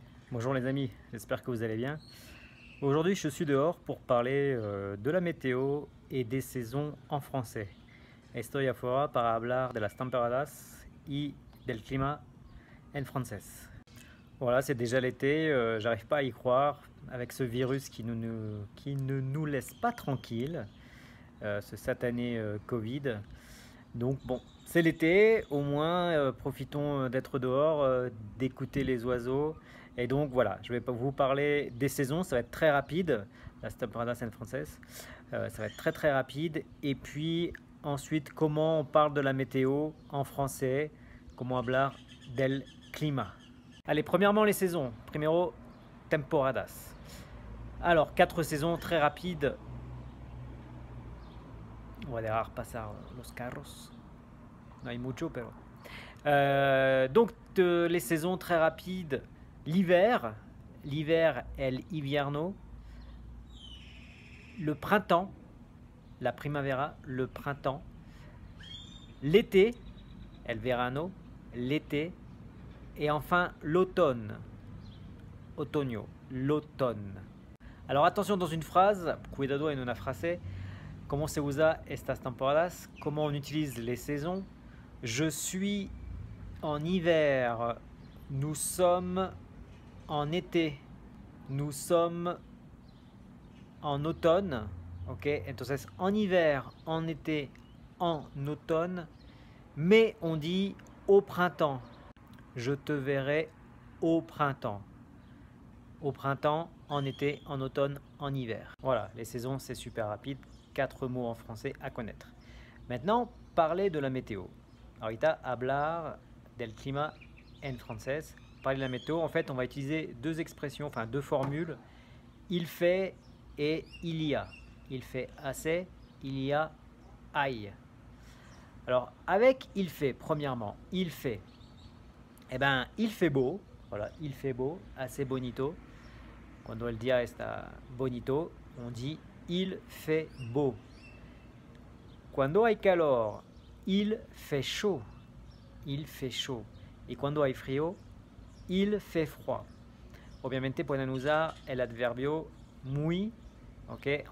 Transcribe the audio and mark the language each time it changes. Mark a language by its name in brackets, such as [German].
[French] Bonjour les amis, j'espère que vous allez bien. Aujourd'hui je suis dehors pour parler de la météo et des saisons en français. [Spanish] Estoy afuera para hablar de las temporadas y del clima en francés. [French] Voilà, c'est déjà l'été, j'arrive pas à y croire avec ce virus qui ne nous laisse pas tranquille, ce satané Covid. Donc bon, c'est l'été, au moins profitons d'être dehors, d'écouter les oiseaux. Et donc voilà, je vais vous parler des saisons, ça va être très rapide, [Spanish] las temporadas [French] en française, ça va être très très rapide. Et puis ensuite, comment on parle de la météo en français, comment [Spanish] hablar del clima. [French] Allez, premièrement les saisons, [Spanish] primero temporadas. [French] Alors, 4 saisons très rapides. On va [Spanish] dejar pasar los carros. No hay mucho, pero. [French] Les saisons très rapides. L'hiver, [Spanish] el invierno. [French] Le printemps, [Spanish] la primavera, [French] le printemps. L'été, [Spanish] el verano, [French] l'été. Et enfin l'automne, [Spanish] otoño, [French] l'automne. Alors attention dans une phrase, [Spanish] cuidado en una frase. [French] Comment [Spanish] se usa estas temporadas? [French] Comment on utilise les saisons? Je suis en hiver. Nous sommes en été. Nous sommes en automne. [Spanish] Ok, entonces [French] en hiver, en été, en automne. Mais on dit au printemps. Je te verrai au printemps. Au printemps, en été, en automne, en hiver. Voilà, les saisons, c'est super rapide. 4 mots en français à connaître. Maintenant, parler de la météo. [Spanish] Ahorita, hablar del clima [French] en français. Parler de la météo, en fait, on va utiliser deux expressions, enfin deux formules. Il fait et il y a. Il fait assez, il y a hay. Alors, avec il fait, premièrement, il fait. Eh ben, il fait beau. Voilà, il fait beau, assez bonito. [Spanish] Cuando el día está bonito, [French] on dit il fait beau. [Spanish] Cuando hay calor, [French] il fait chaud. Il fait chaud. [Spanish] Y cuando hay frío, [French] il fait froid. [Spanish] Obviamente pueden usar el adverbio muy, okay?